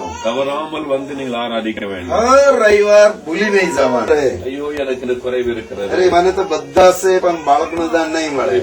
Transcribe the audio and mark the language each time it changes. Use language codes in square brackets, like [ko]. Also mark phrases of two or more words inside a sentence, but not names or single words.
[ta] தவறாமல் வந்து நீங்கள் ஆராதிக்க வேண்டும். [gu] હર રવિવાર ભૂલી નહીં જવાનું. [ta] ஐயோ எனக்கு இந்த குறைவு இருக்கிறது. [gu] અરે મને તો બધા છે પણ બાળકનું દાન નહીં મળે.